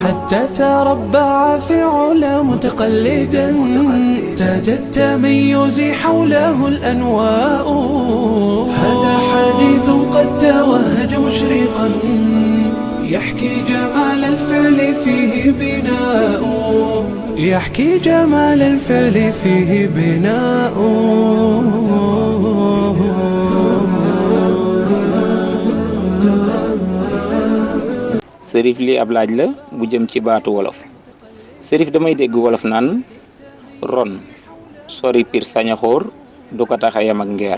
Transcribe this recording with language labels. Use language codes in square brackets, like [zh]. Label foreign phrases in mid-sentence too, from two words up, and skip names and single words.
[ar] حتى تربع في علا متقلدا، تاج التميز حوله الأنواء. هذا حديث قد توهج مشرقا، يحكي جمال الفعل فيه بناء، يحكي جمال الفعل فيه بناء. [wo] sërif li ab laaj la bu jëm ci baatu wolof. sërif damay dégg wolof naan ron sori pir sañaxoor du ko tax a yam ak ngeer.